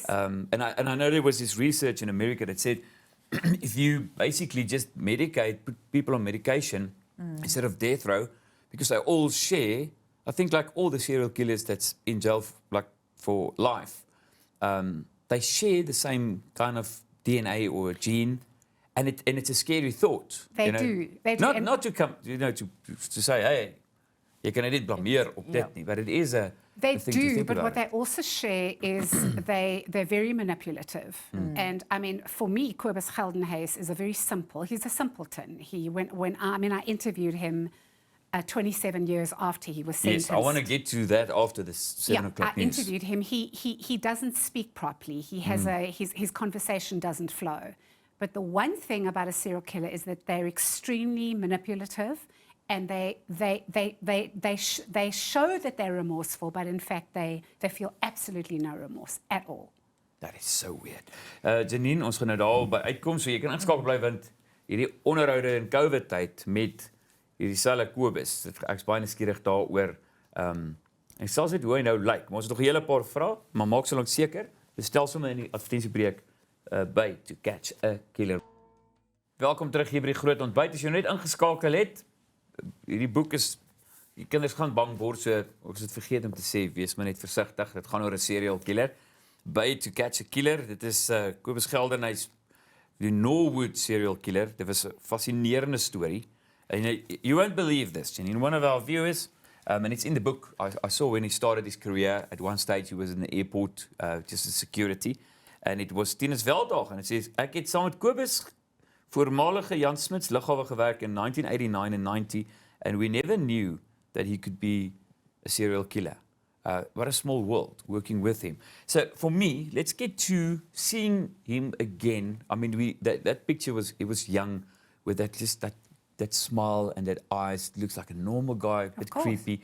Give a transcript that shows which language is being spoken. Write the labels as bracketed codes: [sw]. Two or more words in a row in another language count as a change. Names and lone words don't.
[en] And I know there was this research in America that said if you basically just put people on medication instead of death row, because they all share, I think like all the serial killers that's in jail for life, they share the same kind of DNA or gene, and it's a scary thought. They do. Not to come, to say, hey, you can [af] dit blameer op dit nie, [en] but it is a They thing to do, think but about what it. they also share is they're very manipulative. And I mean, for me, Kobus Geldenhuys is he's a simpleton. I interviewed him 27 years after he was sentenced. Yes, I want to get to that after the 7 o'clock I news. interviewed him. He doesn't speak properly. He has his conversation doesn't flow. But the one thing about a serial killer is that they're extremely manipulative, and they show that they're remorseful, but in fact they feel absolutely no remorse at all. That is so weird. [af] Janine, ons gaan nou daar by uitkom, so jy kan ingeskakel bly, want hierdie onderhoude in COVID tyd met hierdie selfe Kobus, ek's baie nuuskierig daaroor. Ek sal sê hoe hy nou lyk, maar ons het nog 'n hele paar vrae, maar maak so lank seker, bestel sommer in die advertensiebreek by To Catch a Killer. Welkom terug hier by die groot ontbyt. As jy net ingeskakel het, hierdie boek is, die kinders gaan bang word, so ons het vergeet om te sê, wees maar net versigtig, dit gaan oor 'n [en] serial killer. [af] By To Catch a Killer, dit is Kobus Geldenhuys, die Norwood [en] serial killer. [af] Dit was 'n fascinerende storie. [en] And you won't believe this, Janine. One of our viewers, and it's in the book, I saw when he started his career, at one stage he was in the airport, just as security, and it was Tinus Velddag, and it says, [af] ek het saam met Kobus, voormalige Jan Smits lughawe gewerk in [en] 1989 and 90, and we never knew that he could be a serial killer. What a small world, working with him. So for me, let's get to seeing him again. I mean, that picture he was young, with that smile and that eyes, looks like a normal guy, a bit creepy.